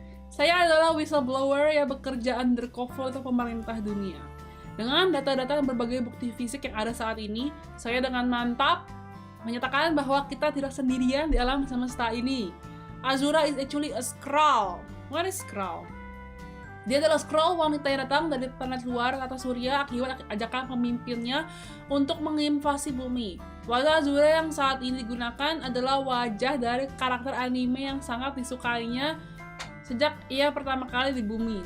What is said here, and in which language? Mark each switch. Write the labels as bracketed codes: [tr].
[id] Saya adalah whistleblower yang bekerja undercover untuk pemerintah dunia. Dengan data-data dan berbagai bukti fisik yang ada saat ini, saya dengan mantap menyatakan bahwa kita tidak sendirian di alam semesta ini. [en] Azura is actually a Skrull. What is Skrull? [id] Dia adalah Skrull wanita yang datang dari planet luar kata surya akibat ajakan pemimpinnya untuk menginvasi bumi. Wajah Azura yang saat ini digunakan adalah wajah dari karakter anime yang sangat disukainya sejak ia pertama kali di bumi.